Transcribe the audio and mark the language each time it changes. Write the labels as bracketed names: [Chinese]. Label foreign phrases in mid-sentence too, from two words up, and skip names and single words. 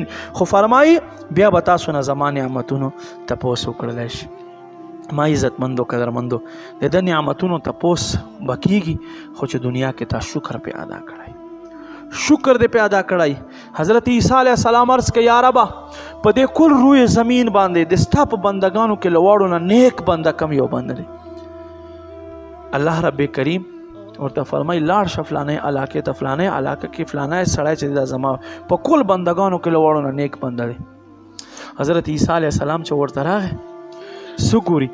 [Pashto] خو فرمایي بیا به تاسو نه زما نعمتونو تپوس وکړلی شي. ما عزتمندو قدرمندو د ده نعمتونو تپوس به کېږي، خو چې دنیا کې تا شکر پې ادا کړی، شکر دې په ادا کړی. حضرت عیسی علیه السلام عرض که یا ربه په دې کل روی زمین باندې د ستا په بندگانو کې له واړو نه نیک بنده کم یو بنده دی؟ الله رب کریم ورته فرمایي لاړ شه فلانۍ علاقې ته، فلانۍ علاقه کې فلانی سړی چې دا زما په کل بندگانو کې له واړو نه نیک بنده دی. حضرت عیسی علیه السلام چې ورته راغی څه ګوري؟